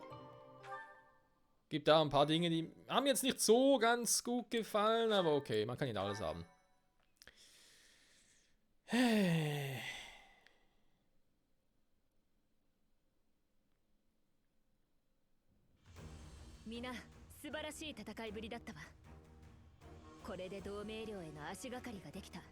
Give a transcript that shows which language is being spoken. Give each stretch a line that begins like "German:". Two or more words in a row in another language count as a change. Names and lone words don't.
German: Gibt da ein paar Dinge, die haben jetzt nicht so ganz gut gefallen, aber okay, man kann nicht alles haben. Hey.
Japanese: Mina, 素晴らしい戦いぶりだったわ。これで同盟領への足がかりができた。